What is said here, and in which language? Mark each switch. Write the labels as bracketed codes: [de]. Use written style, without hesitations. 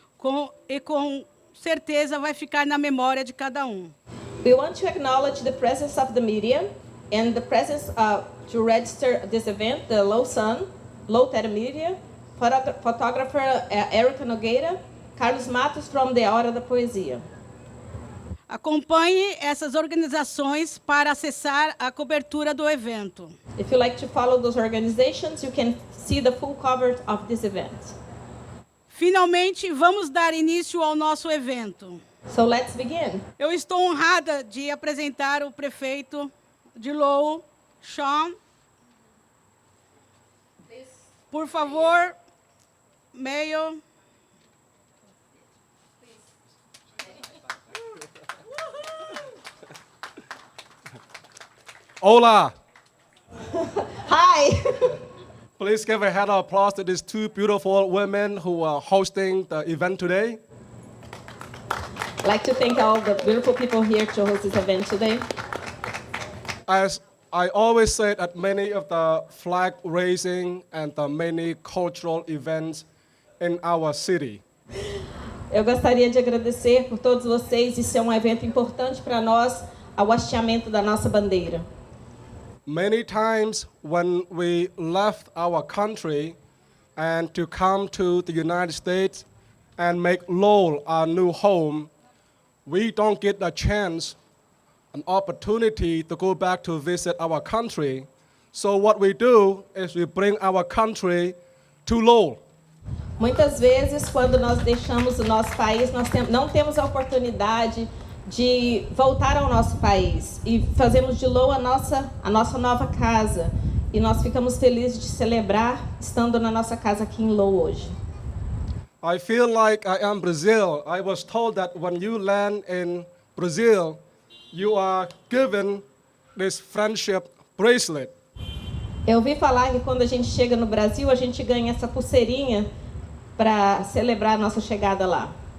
[pt] Com certeza vai ficar na memória de cada um. [en] We want to acknowledge the presence of the media and the presence to register this event, the Lowell Telemídia, photographer Érica Nogueira, Carlos Matos from the Hora da Poesia. [pt] Acompanhe essas organizações para acessar a cobertura do evento. [en] If you like to follow those organizations, you can see the full cover of this event. [pt] Finalmente, vamos dar início ao nosso evento. [en] So let's begin. [pt] Eu estou honrada de apresentar o prefeito de Lowell, Sean. Por favor, Mayor. [es] Hola. [en] Hi. Please give a hand of applause to these two beautiful women who are hosting the event today. I'd like to thank all the beautiful people here to host this event today. As I always say at many of the flag raising and the many cultural events in our city, [pt] Eu gostaria de agradecer por todos vocês. Isso é um evento importante para nós, ao hasteamento da nossa bandeira. [en] many times when we left our country and to come to the United States and make Lowell our new home, we don't get a chance, an opportunity to go back to visit our country. So what we do is we bring our country to Lowell. [pt] Muitas vezes, quando nós deixamos o nosso país, nós não temos a oportunidade de voltar ao nosso país. E fazemos de Lowell a nossa nova casa. e nós ficamos felizes de celebrar estando na nossa casa aqui em Lowell hoje. [en] I feel like I am Brazil. I was told that when you land in Brazil, you are given this friendship bracelet. [pt] Eu ouvi falar que quando a gente chega no Brasil, a gente ganha essa pulseirinha para celebrar a nossa chegada lá.